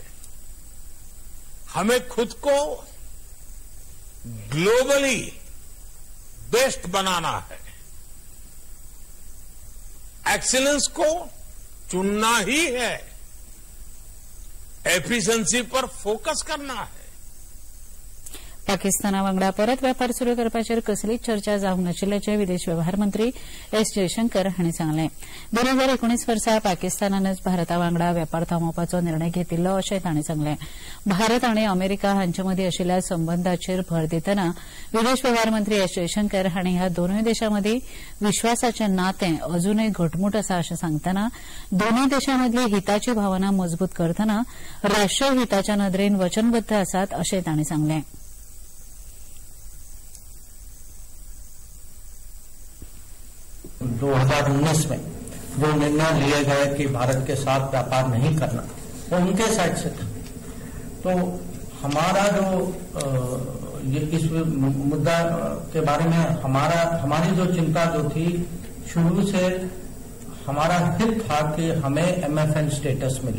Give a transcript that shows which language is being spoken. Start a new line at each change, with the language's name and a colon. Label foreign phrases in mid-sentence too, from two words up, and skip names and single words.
Hindi: हमें खुद को
English: globally best
Hindi: बनाना है. एक्सीलेंस को चुनना ही है. एफिशिएंसी पर फोकस करना है.
Konkani: पाकिस्ताना वांगडा परत वेपार सुरू करपाचेर कसलीच चर्चा जावंक नाशिल्ल्याचें विदेश वेव्हार मंत्री एस जयशंकर हांणी सांगलें. 2019 वर्सा पाकिस्तानानच भारता वांगडा वेपार थांबोवपाचो निर्णय घेतिल्लो अशें तांणी सांगलें. भारत आनी अमेरिका हांचे मदीं आशिल्ल्या संबंदांचेर भर दितना विदेश वेव्हार मंत्री एस जयशंकर हांणी ह्या दोनूय देशां मदीं विश्वासाचें नातें अजूनय घटमूट आसा अशें सांगतना दोनूय देशां मदली हिताची भावना मजबूत करतना राष्ट्रीय हिताच्या नदरेन वचनबद्ध आसात अशें तांणी सांगलें.
Hindi: दो 2019 में जो निर्णय लिए गए कि भारत के साथ व्यापार नहीं करना, वो उनके साइड से था. तो हमारा जो इस मुद्दा के बारे में हमारी जो चिंता जो थी, शुरू से हमारा हित था कि हमें MFN स्टेटस मिले.